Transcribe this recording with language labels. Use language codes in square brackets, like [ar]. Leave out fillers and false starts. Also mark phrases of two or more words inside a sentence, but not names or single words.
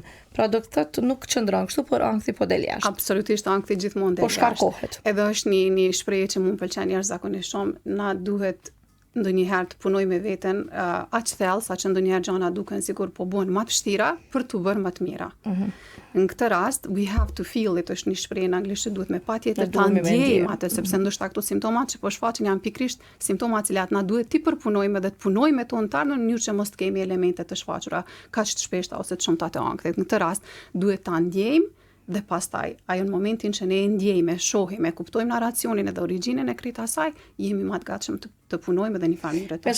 [sq] Pra do të thotë nuk qëndron kështu, por ankthi po del jashtë. Absolutisht ankthi gjithmonë del jashtë. Po shkarkohet. Edhe është një shprehje që më pëlqen jashtëzakonisht shumë, na duhet ndonjëherë të punoj me veten aq thellë saqë ndonjëherë gjëra duken sikur po bëhen më të vështira për të bërë më të mira. Në këtë rast [en] we have to feel it, [sq] është një shprehje në anglisht që duhet me patjetër ta ndjejmë atë, sepse ndoshta këto simptomat që po shfaqen janë pikërisht simptoma të cilat na duhet ti përpunojmë dhe të punojmë me to në në mënyrë që mos të kemi elemente të shfaqura kaq të shpeshta ose të shumta të ankthit. Në këtë rast duhet ta ndjejmë dhe pastaj, ajo në momentin që ne e ndjejmë, shohim, e kuptojmë narracionin edhe origjinën e këtij asaj, jemi më të gatshëm të punojmë edhe një mënyrë të